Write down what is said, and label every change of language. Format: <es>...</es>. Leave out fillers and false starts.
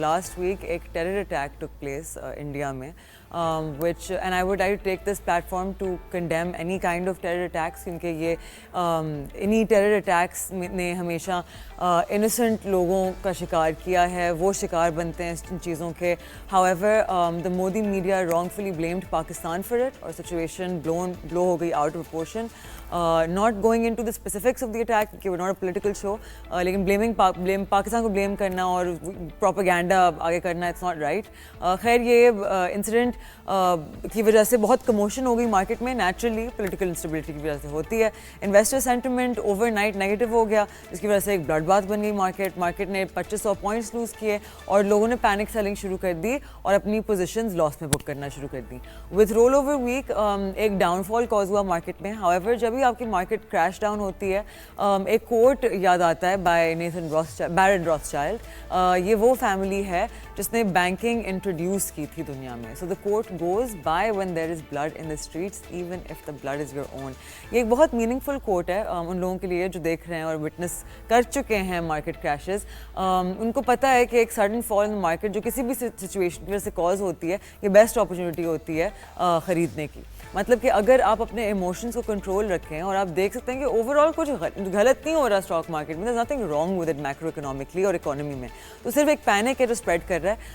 <en>last week एक terror attack took place India में, which and I would like to take this platform to condemn any kind of terror attacks,</en> <hi>क्योंकि ये इन्हीं terror attacks ने हमेशा innocent लोगों का शिकार किया है. वो शिकार बनते हैं इन चीज़ों के.</hi> <en>However, the Modi media wrongfully blamed Pakistan for it और situation blow हो गई out of proportion. Not going into the specifics of the attack क्योंकि we're not a political show,</en> <hi>लेकिन blame पाकिस्तान को blame करना और propaganda आगे करना</hi> <en>it's not right.</en> <hi>खैर ये इंसिडेंट की वजह से बहुत कमोशन हो गई मार्केट में. नेचुरली पॉलिटिकल इंस्टेबिलिटी की वजह से होती है. इन्वेस्टर सेंटिमेंट ओवरनाइट नेगेटिव हो गया, जिसकी वजह से एक ब्लड बाथ बन गई मार्केट ने 2500 पॉइंट्स लूज़ किए और लोगों ने पैनिक सेलिंग शुरू कर दी और अपनी पोजीशंस लॉस में बुक करना शुरू कर दी.</hi> <en>With roll over week एक downfall cause हुआ market में.</en> <hi>हाउएवर जब भी आपकी मार्केट क्रैश डाउन होती है, एक कोट याद आता है बाय बैरन रॉथस्चाइल्ड. ये वो फैमिली है जिसने बैंकिंग इंट्रोड्यूस की थी दुनिया में.</hi> <en>So the quote goes by when there is blood in the streets, even if the blood is your own.</en> <hi>ये एक बहुत मीनिंगफुल कोट है उन लोगों के लिए जो देख रहे हैं और विटनेस कर चुके हैं मार्केट क्रैशेस. उनको पता है कि एक सडन फॉल इन मार्केट जो किसी भी सिचुएशन की वजह से कॉज होती है, ये बेस्ट अपॉर्चुनिटी होती है ख़रीदने की. मतलब कि अगर आप अपने इमोशंस को कंट्रोल रखें और आप देख सकते हैं कि ओवरऑल कुछ गलत नहीं हो रहा स्टॉक मार्केट में,</hi> <en>there's nothing wrong with it</en> <hi>macro economically और इकोनॉमी में, तो सिर्फ एक पैनिक है जो स्प्रेड कर रहा है.</hi>